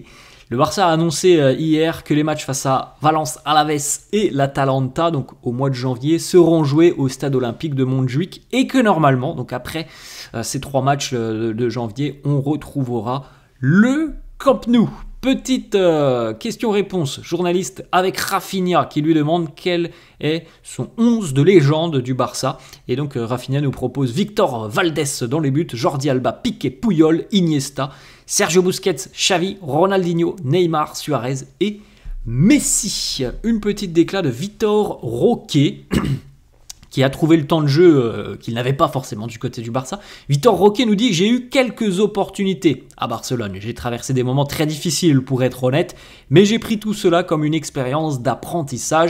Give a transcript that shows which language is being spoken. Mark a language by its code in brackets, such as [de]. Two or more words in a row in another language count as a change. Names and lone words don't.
[fr] Le Barça a annoncé hier que les matchs face à Valence, Alaves et l'Atalanta, donc au mois de janvier, seront joués au stade olympique de Montjuïc, et que normalement, donc après ces 3 matchs de janvier, on retrouvera le Camp Nou. Petite question-réponse journaliste avec Rafinha qui lui demande quel est son 11 de légende du Barça. Et donc Rafinha nous propose Victor Valdés dans les buts, Jordi Alba, Piqué, Puyol, Iniesta, Sergio Busquets, Xavi, Ronaldinho, Neymar, Suarez et Messi. Une petite déclat de Vitor Roque qui a trouvé le temps de jeu qu'il n'avait pas forcément du côté du Barça. Vitor Roque nous dit « J'ai eu quelques opportunités à Barcelone. J'ai traversé des moments très difficiles pour être honnête, mais j'ai pris tout cela comme une expérience d'apprentissage.